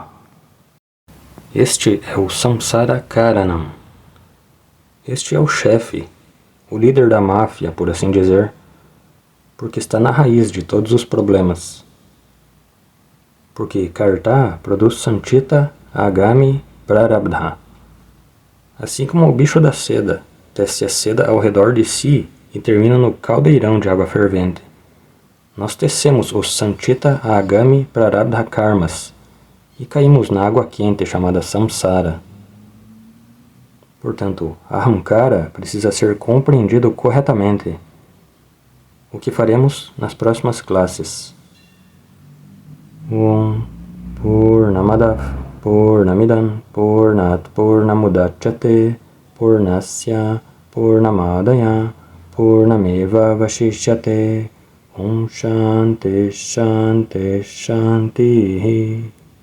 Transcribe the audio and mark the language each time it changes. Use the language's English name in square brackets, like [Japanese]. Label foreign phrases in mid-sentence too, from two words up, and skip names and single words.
[Portuguese] Este é o [Sanskrit] संसार कारणम्. [Portuguese] Este é o chefe, o líder da máfia, por assim dizer, porque está na raiz de todos os problemas. Porque Karta produz [Sanskrit] सञ्चित आगामि प्रारब्ध. [Portuguese] Assim como o bicho da seda tece a seda ao redor de si e termina no caldeirão de água fervente, nós tecemos os [Sanskrit] सञ्चित आगामि प्रारब्ध कर्म [Portuguese] e caímos na água quente chamada Samsara. Portanto, Ahamkara precisa ser compreendido corretamente, o que faremos nas próximas classes. [Sanskrit] ॐ पूर्णमदः पूर्णमिदं पूर्णात् पूर्णमुदच्यते पूर्णस्य पूर्णमादाय पूर्णमेव अवशिष्यते ॐ शान्तिः शान्तिः शान्तिः